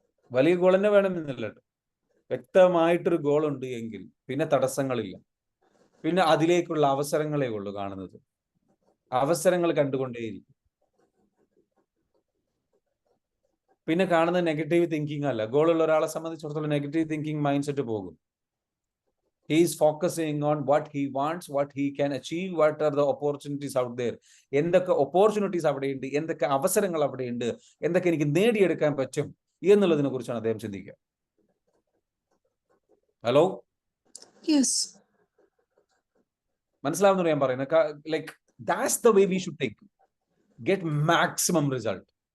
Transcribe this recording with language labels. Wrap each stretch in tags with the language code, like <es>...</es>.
<ml>വലിയ ഗോൾ തന്നെ വേണമെന്നില്ല, വ്യക്തമായിട്ടൊരു ഗോൾ ഉണ്ട് എങ്കിൽ പിന്നെ തടസ്സങ്ങളില്ല. പിന്നെ അതിലേക്കുള്ള അവസരങ്ങളേ ഉള്ളൂ കാണുന്നത്. അവസരങ്ങൾ കണ്ടുകൊണ്ടേയിരിക്കും. പിന്നെ കാണുന്നത് നെഗറ്റീവ് തിങ്കിങ് അല്ല. ഗോളുള്ള ഒരാളെ സംബന്ധിച്ചിടത്തോളം നെഗറ്റീവ് തിങ്കിങ് മൈൻഡ് സെറ്റ് പോകും.</ml> <en>He is focusing on what he wants, what he can achieve, what are the opportunities out there.</en> <ml>എന്തൊക്കെ ഓപ്പർച്യൂണിറ്റീസ് അവിടെയുണ്ട്, എന്തൊക്കെ അവസരങ്ങൾ അവിടെയുണ്ട്, എന്തൊക്കെ എനിക്ക് നേടിയെടുക്കാൻ പറ്റും എന്നുള്ളതിനെ കുറിച്ചാണ് അദ്ദേഹം ചിന്തിക്കുക. ഹലോ, മനസ്സിലാവുന്ന ഞാൻ പറയുന്നത്?</ml> <en>Like that's the way we should take, get maximum result.</en>